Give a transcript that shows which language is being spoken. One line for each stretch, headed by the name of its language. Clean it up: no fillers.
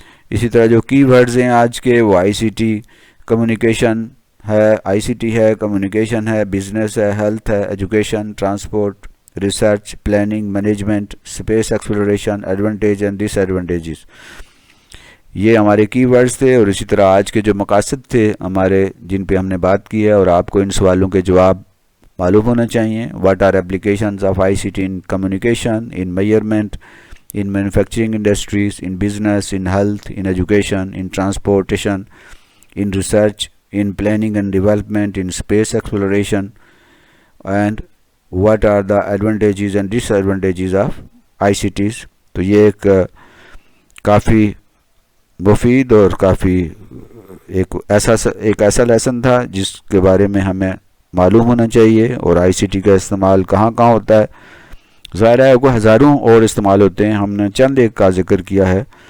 Urdu: اسی طرح جو کی ورڈز ہیں آج کے وہ آئی سی ٹی کمیونیکیشن ہے، آئی سی ٹی ہے، کمیونیکیشن ہے، بزنس ہے، ہیلتھ ہے، education, transport, research, planning, management, space exploration,
English: Advantage and disadvantages.
Urdu: یہ ہمارے کی ورڈز تھے. اور اسی طرح آج کے جو مقاصد تھے ہمارے جن پہ ہم نے بات کی ہے، اور آپ کو ان سوالوں کے جواب معلوم ہونا چاہیے.
English: What are applications of I C T in communication, in measurement, in manufacturing industries, in business, in health, in education, in transportation, in research, in planning and development, in space exploration, and what are the advantages and disadvantages of ICTs.
Urdu: تو یہ ایک کافی مفید اور کافی ایک ایسا lesson تھا جس کے بارے میں ہمیں معلوم ہونا چاہیے. اور آئی سی ٹی کا استعمال کہاں کہاں ہوتا ہے، ظاہر ہے کوئی ہزاروں اور استعمال ہوتے ہیں، ہم نے چند ایک کا ذکر کیا ہے.